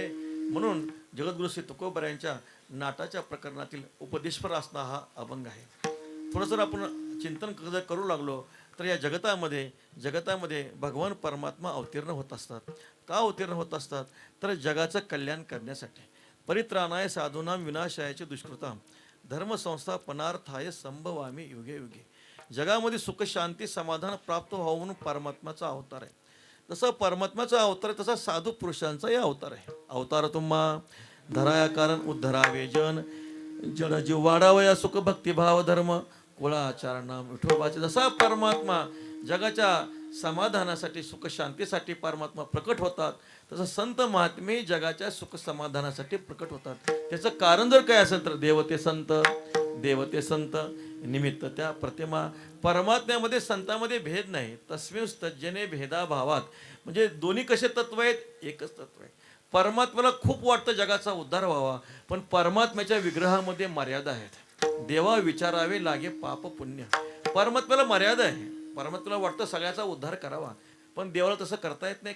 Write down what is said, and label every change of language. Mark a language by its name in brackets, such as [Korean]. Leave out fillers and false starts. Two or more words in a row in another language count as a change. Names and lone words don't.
[Marathi] म्हणून जगद्गुरु श्री तुकोबरायांच्या नाटाच्या प्रकरणातील उपदेशपर असणं हा अभंग आहे. थोडं जर आपण चिंतन करू लागलो तर या जगतामध्ये भगवान परमात्मा अवतीर्ण होत असतात. का अवतीर्ण होत असतात तर जगाचं कल्याण करण्यासाठी. [Sanskrit] परित्राणाय साधूनाम विनाशायाचे दुष्कृताम धर्मसंस्थापनार्थाय संभवामी युगे युगे. [Marathi] जगामध्ये सुख शांती समाधान प्राप्त व्हावं म्हणून परमात्माचा अवतार आहे. जसं परमात्म्याचा अवतार आहे तसा साधू पुरुषांचाही अवतार आहे. अवतार तुम्हा धराया कारण उद्धरावे जन जन जीव वाढावया सुख भक्तिभाव धर्म कुळाचारणा विठोबाचे. जसा परमात्मा जगाच्या समाधानासाठी सुख शांतीसाठी परमात्मा प्रकट होतात तसं संत महात्मे जगाच्या सुख समाधानासाठी प्रकट होतात. त्याचं कारण जर काय असेल तर देवते संत निमित्त त्या प्रतिमा. परमात्म्यामध्ये संतांमध्ये भेद नाही. [Sanskrit] तस्मिन् तज्जने भेदा भावात. [Marathi] म्हणजे दोन्ही कसे तत्व आहेत, एकच तत्व आहे. परमात्म्याला खूप वाटतं जगाचा उद्धार व्हावा, पण परमात्म्याच्या विग्रहामध्ये मर्यादा आहेत. देवा विचारावे लागे पाप पुण्य. परमात्म्याला मर्यादा आहे. परमात्म्याला वाटतं सगळ्याचा उद्धार करावा, पण देवाला तसं करता येत नाही.